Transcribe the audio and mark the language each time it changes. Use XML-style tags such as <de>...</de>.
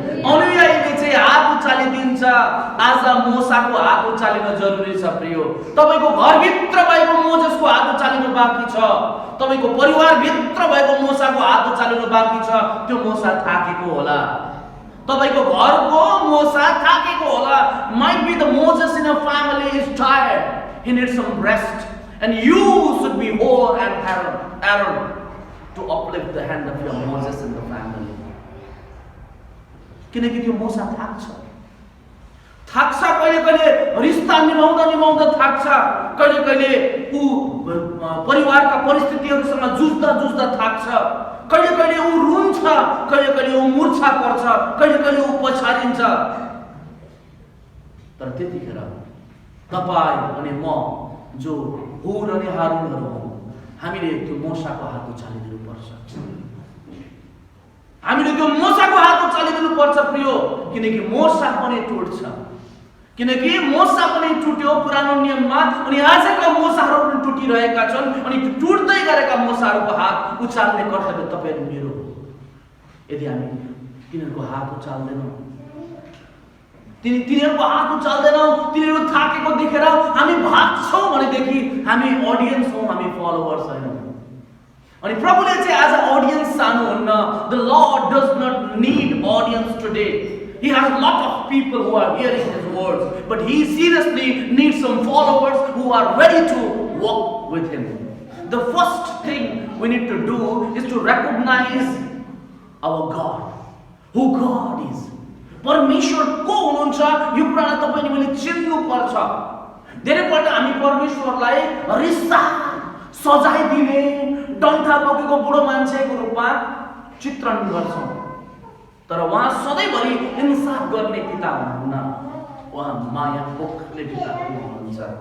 <ne>अनुयायीले चाहिँ हात उचालिदिन्छ। आज मोसाको हात उचालिन जरुरी छ प्रियो। तपाईको घरभित्र भएको मोसेसको हात उचालिनु बाँकी छ। तपाईको परिवारभित्र भएको मोसाको हात उचालिनु बाँकी छ। त्यो मोसा थाकेको होला। तपाईको घरको मोसा थाकेको होला।</ne> <en>Might be the Moses in a family is tired. He needs some rest. And you should be whole and Aaron to uplift the hand of your Moses in the family.</en> <ne>किनकि त्यो मोसा थाक्छ। कहिले रिश्ता निभाउँदा थाक्छ। कहिले ऊ परिवारका परिस्थितिहरूसँग जुझ्दा थाक्छ। कहिले ऊ रुन्छ, कहिले ऊ मूर्छा पर्छ, कहिले ऊ पछारिन्छ। तर त्यतिखेर तपाईँ अनि म जो हुर अनि हारुनहरू हौँ, हामीले त्यो मोसाको हात उचालिदिनु पर्छ। हामीले त्यो मोसाको हात उचालिदिनु पर्छ प्रियो। किनकि मोसा पनि टुट्छ। किनकि मोसा पनि टुट्यो पुरानो नियममा, अनि आजका मोसाहरू पनि टुटिरहेका छन्। अनि टुट्दै गरेका मोसाहरूको हात उचाल्ने कर्तव्य तपाईँ र मेरो हो। यदि हामी तिनीहरूको हात उचाल्दैनौँ, तिनीहरूको हात उचाल्दैनौँ, तिनीहरू थाकेको देखेर हामी भाग्छौँ भनेदेखि हामी अडियन्स हौँ, हामी फलोवर्स होइनौँ। अनि प्रभुले चाहिँ आज audience चाहनुहुन्न।</ne> <en>The Lord does not need audience today. He has a lot of people who are hearing His words, but He seriously needs some followers who are ready to walk with Him. The first thing we need to do is to recognize our God, who God is.</en> <ne>परमेश्वर को हुनुहुन्छ यो कुरालाई तपाईले मैले चिन्नु पर्छ। धेरैपल्ट हामी परमेश्वरलाई रिसा सजाय दिने डन्ठा बोकेको बुढो मान्छेको रूपमा चित्रण गर्छौं। तर उहाँ सधैँभरि इन्साफ गर्ने पिता हुनुहुन्न। उहाँ माया पोख्ने पिता हुनुहुन्छ।</ne>